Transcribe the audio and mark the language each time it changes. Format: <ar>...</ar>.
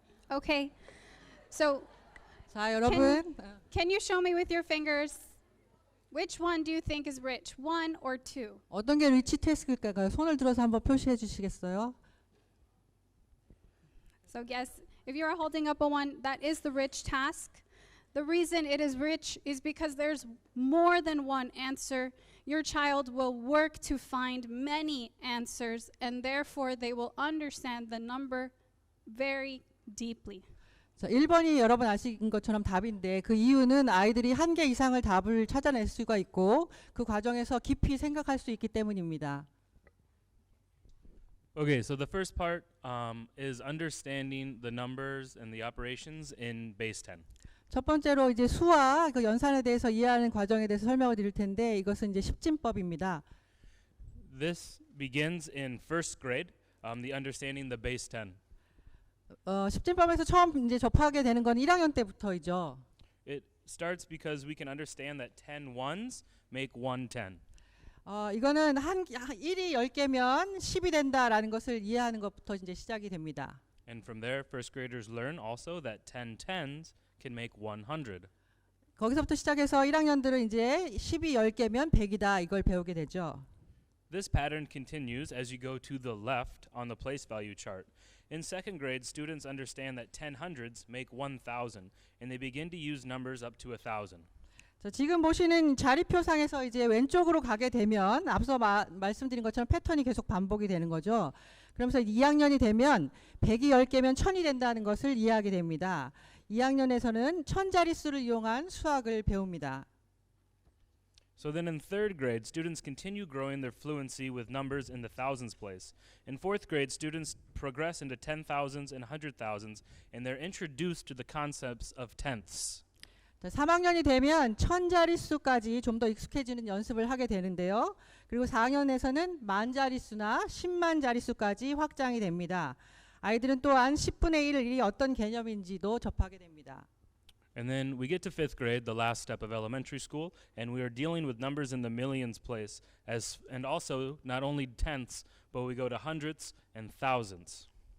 <en>Okay. So</en> <ko>자, 여러분.</ko> <en>can you show me with your fingers which one do you think is rich, 1 or 2?</en> <ko>어떤 게 리치 태스크일까요? 손을 들어서 한번 표시해 주시겠어요?</ko> <en>So yes, if you are holding up a 1, that is the rich task. The reason it is rich is because there's more than one answer. Your child will work to find many answers, and therefore they will understand the number very deeply.</en> <ko>자, 1번이 여러분 아시는 것처럼 답인데 그 이유는 아이들이 한 개 이상을 답을 찾아낼 수가 있고 그 과정에서 깊이 생각할 수 있기 때문입니다.</ko> <en>Okay, so the first part is understanding the numbers and the operations in base 10.</en> <ko>첫 번째로 이제 수와 그 연산에 대해서 이해하는 과정에 대해서 설명을 드릴 텐데 이것은 이제 십진법입니다.</ko> <en>This begins in first grade, the understanding the base 10.</en> <ko>십진법에서 처음 이제 접하게 되는 건 1학년 때부터이죠.</ko> <en>It starts because we can understand that 10 ones make 110.</en> <ko>이거는 1이 10개면 10이 된다라는 것을 이해하는 것부터 이제 시작이 됩니다.</ko> <en>And from there, first graders learn also that 10 tens can make 100.</en> <ko>거기서부터 시작해서 1학년들은 이제 10이 10개면 100이다 이걸 배우게 되죠.</ko> <en>This pattern continues as you go to the left on the place value chart. In second grade, students understand that 10 hundreds make 1,000, and they begin to use numbers up to 1,000.</en> <ko>자, 지금 보시는 자리표상에서 이제 왼쪽으로 가게 되면 앞서 말씀드린 것처럼 패턴이 계속 반복이 되는 거죠. 그러면서 2학년이 되면 100이 10개면 1000이 된다는 것을 이해하게 됩니다. 2학년에서는 1000자릿수를 이용한 수학을 배웁니다.</ko> <en>So then in third grade, students continue growing their fluency with numbers in the thousands place. In fourth grade, students progress into 10,000s and 100,000s, and they're introduced to the concepts of tenths.</en> <ko>자, 3학년이 되면 1000자릿수까지 좀 더 익숙해지는 연습을 하게 되는데요. 그리고 4학년에서는 만자릿수나 10만자릿수까지 확장이 됩니다. 아이들은 또한 10분의 1이 어떤 개념인지도 접하게 됩니다.</ko> <en>And then we get to 5th grade, the last step of elementary school, and we are dealing with numbers in the millions place, and also not only tenths, but we go to hundreds and thousands.</en>